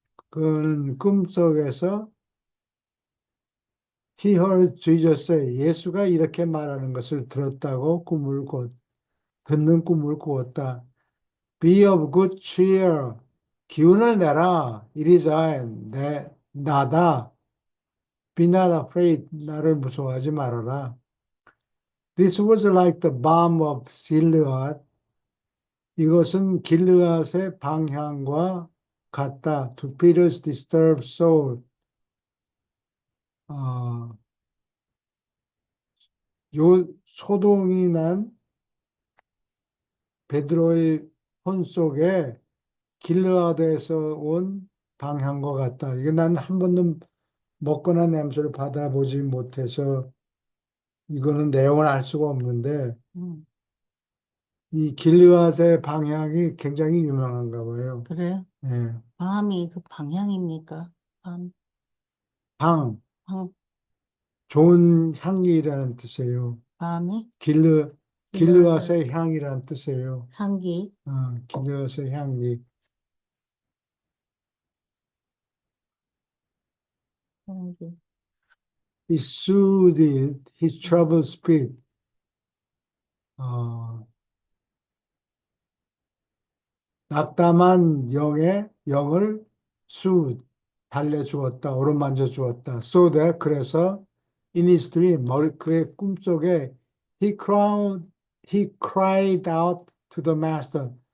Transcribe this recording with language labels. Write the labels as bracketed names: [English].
[Korean] 그는 꿈속에서 [English] He heard Jesus say. [Korean] 예수가 이렇게 말하는 것을 들었다고 꿈을 듣는 꿈을 꾸었다. [English] Be of good cheer. [Korean] 기운을 내라. [English] It is I. [Korean] 나다. [English] Be not afraid. [Korean] 나를 무서워하지 말아라. [English] This was like the balm of Gilead. [Korean] 이것은 길르앗의 방향과 같다. [English] To Peter's disturbed soul. [Korean] 어, 요 소동이 난 베드로의 혼 속에 길르앗에서 온 방향과 같다. 이게 난 한 번도 먹거나 냄새를 받아보지 못해서 이거는 내용을 알 수가 없는데 음, 이 길르앗의 방향이 굉장히 유명한가 봐요. 그래. 예. 밤이 그 방향입니까? 밤, 방, 밤, 좋은 향기라는 뜻이에요. 밤이 길러앗의 길르앗의 향이라는 뜻이에요. 향기. 길르앗의 향기. 향기. [English] He soothed his troubled spirit. [Korean] 어, 낙담한 영을 달래주었다. 어루만져 주었다. [English] So that [Korean] 그래서 [English] in his dream [Korean] 그의 꿈속에 [English] he cried out to the master.